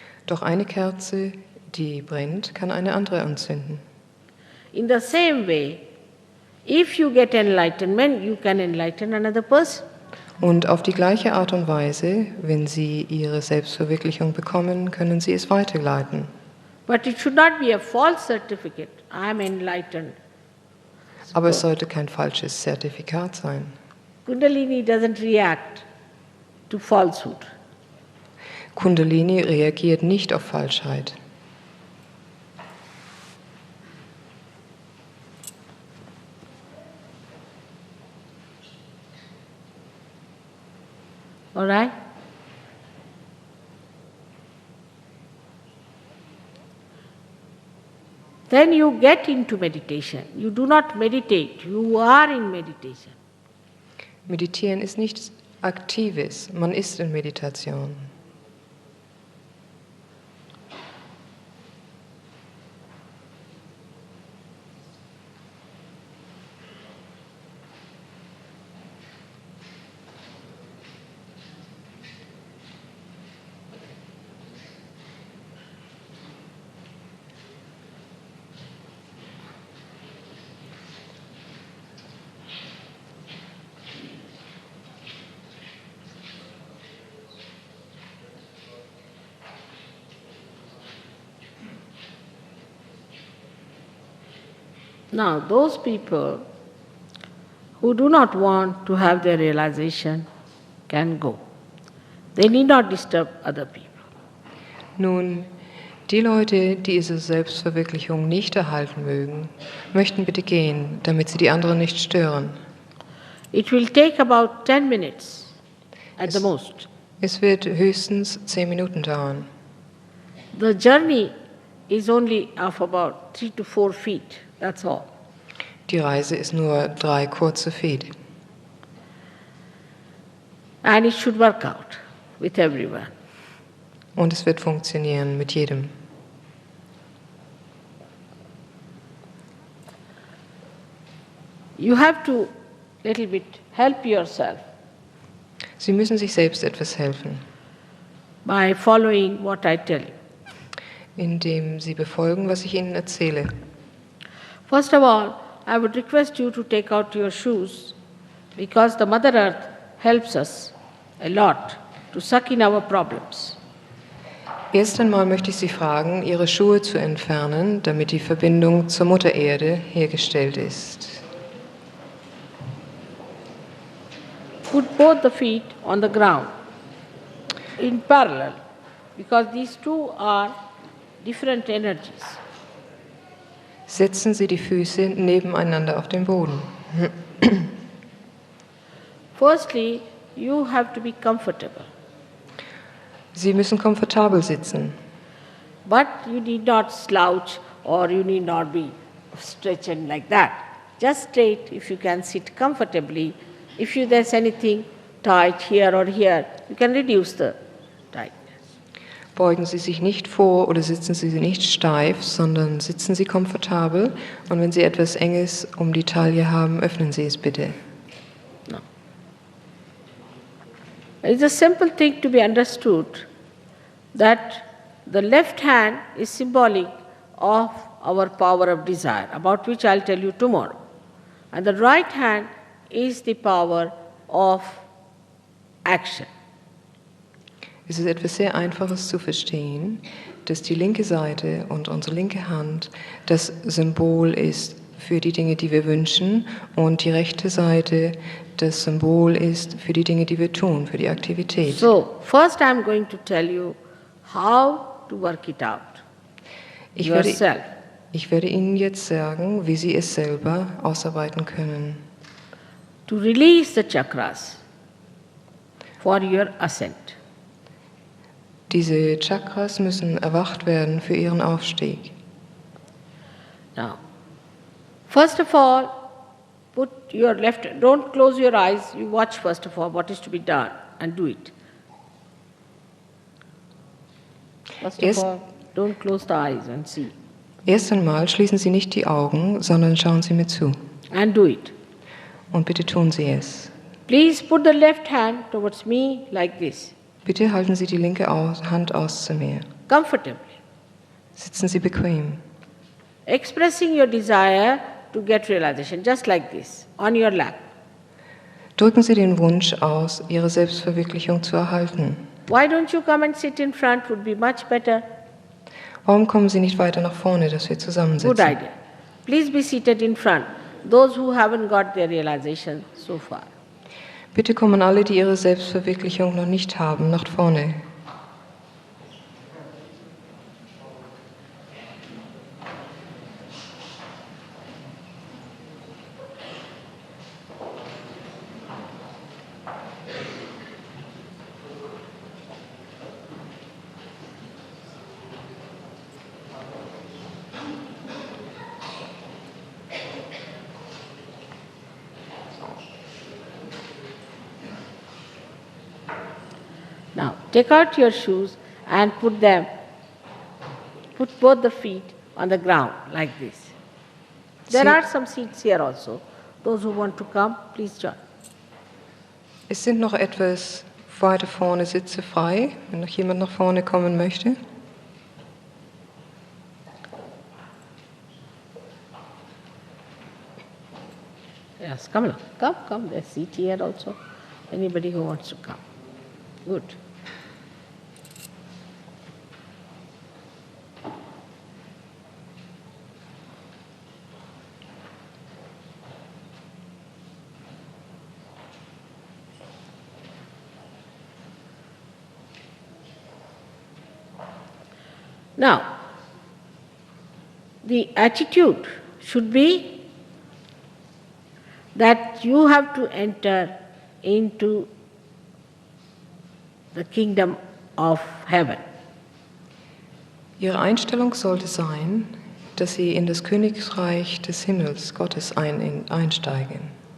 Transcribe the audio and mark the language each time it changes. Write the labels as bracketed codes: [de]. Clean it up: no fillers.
[de] Doch eine Kerze, die brennt, kann eine andere anzünden. [en] In the same way, if you get enlightenment, you can enlighten another person. [de] Und auf die gleiche Art und Weise, wenn Sie Ihre Selbstverwirklichung bekommen, können Sie es weiterleiten. [en] But it should not be a false certificate. I am enlightened. [de] Aber es sollte kein falsches Zertifikat sein. [en] Kundalini doesn't react to falsehood. [de] Kundalini reagiert nicht auf Falschheit. [en] All right? Then you get into meditation. You do not meditate, you are in meditation. [de] Meditieren ist nichts Aktives, man ist in Meditation. [en] Now, those people who do not want to have their realization can go. They need not disturb other people. [de] Nun, die Leute, die ihre Selbstverwirklichung nicht erhalten mögen, möchten bitte gehen, damit sie die anderen nicht stören. [en] It will take about 10 minutes at the most. [de] Es wird höchstens 10 Minuten dauern. [en] The journey is only of about 3 to 4 feet, that's all. [de] Die Reise ist nur 3 kurze Feet. [en] And it should work out with everyone. [de] Und es wird funktionieren mit jedem. [en] You have to little bit help yourself [de] Sie müssen sich selbst etwas helfen, [en] by following what I tell you. [de] indem Sie befolgen, was ich Ihnen erzähle. [en] First of all, I would request you to take out your shoes because the Mother Earth helps us a lot to suck in our problems. [de] Erst einmal möchte ich Sie fragen, Ihre Schuhe zu entfernen, damit die Verbindung zur Mutter Erde hergestellt ist. [en] Put both the feet on the ground in parallel because these two are different energies. [de] Setzen Sie die Füße nebeneinander auf den Boden. [en] Firstly, you have to be comfortable, [de] Sie müssen komfortabel sitzen, [en] but you need not slouch or you need not be stretching like that. Just straight if you can sit comfortably. If there's anything tight here or here, you can reduce the tightness. [de] Beugen Sie sich nicht vor oder sitzen Sie nicht steif, sondern sitzen Sie komfortabel. Und wenn Sie etwas Enges um die Taille haben, öffnen Sie es bitte. [en] No. It's a simple thing to be understood that the left hand is symbolic of our power of desire, about which I'll tell you tomorrow. And the right hand is the power of action. [de] Es ist etwas sehr Einfaches zu verstehen, dass die linke Seite und unsere linke Hand das Symbol ist für die Dinge, die wir wünschen, und die rechte Seite das Symbol ist für die Dinge, die wir tun, für die Aktivität. [en] So, first I'm going to tell you how to work it out [de] Ich [en] yourself. [de] werde Ihnen jetzt sagen, wie Sie es selber ausarbeiten können. [en] To release the chakras for your ascent. [de] Diese Chakras müssen erwacht werden für Ihren Aufstieg. [en] Now, first of all, put your left, don't close your eyes, you watch first of all what is to be done and do it. First of Yes. all, don't close the eyes and see. [de] Erst einmal schließen Sie nicht die Augen, sondern schauen Sie mir zu. [en] And do it. [de] Und bitte tun Sie es. [en] Please put the left hand towards me like this, [de] Bitte halten Sie die linke Hand aus zu mir. [en] comfortably, [de] Sitzen Sie bequem. [en] expressing your desire to get realization, just like this, on your lap. [de] Drücken Sie den Wunsch aus, Ihre Selbstverwirklichung zu erhalten. [en] Why don't you come and sit in front? Would be much better. [de] Warum kommen Sie nicht weiter nach vorne, dass wir [en] Good [de] zusammensitzen? [en] idea. Please be seated in front. Those who haven't got their realization so far. [de] Bitte kommen alle, die ihre Selbstverwirklichung noch nicht haben, nach vorne. [en] Now, take out your shoes and put both the feet on the ground like this. There See- are some seats here also. Those who want to come, please join. [de] Es sind noch etwas weiter vorne Sitze frei, wenn noch jemand nach vorne kommen möchte. [en] Yes, come along. Come. There's seat here also. Anybody who wants to come. Good. Now, the attitude should be that you have to enter into the kingdom of heaven. [de] Ihre Einstellung sollte sein, dass Sie in das Königreich des Himmels Gottes einsteigen.